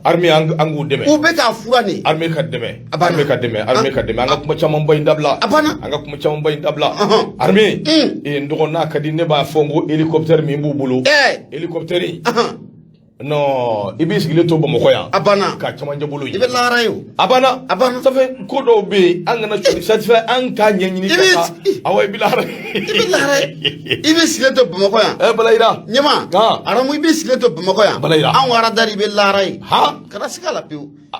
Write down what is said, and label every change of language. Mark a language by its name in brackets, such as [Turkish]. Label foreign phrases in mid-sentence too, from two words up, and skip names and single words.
[Bambara] Armée, an, an k'u dɛmɛ. U bɛ k'a fura nin. Armée ka dɛmɛ. A banna. Armée ka dɛmɛ. Armée An. ka dɛmɛ. An ka kuma camanba in dabila. A banna. An ka kuma camanba in dabila. Ɔhɔn. Armée. Un. Ee, n dɔgɔ, n'a ka di, ne b'a fɔ n ko hélicoptère min b'u bolo. Ɛɛ. Hélicoptère. Ɔhɔn. Non, i b'i sigilen to Bamakɔ yan. A banna. Ka cɛmancɛ bolo ye. I bɛ lahara ye o. A banna. A banna. [French] Ça fait, [Bambara] ko dɔw bɛ yen, an kana sɔn, [French] ça fait, [Bambara] an k'a ɲɛɲini I bɛ ka taa. Awɔ, i bɛ lahara. I bɛ lahara ye. I b'i sigilen to Bamakɔ yan. Ɛ, Bala Ira. Ɲɛma. Ɔn. Aramu, i b'i sigilen to Bamakɔ yan. Bala Ira. Anw aradari, i bɛ lahara ye. Han. Kana siga la pewu.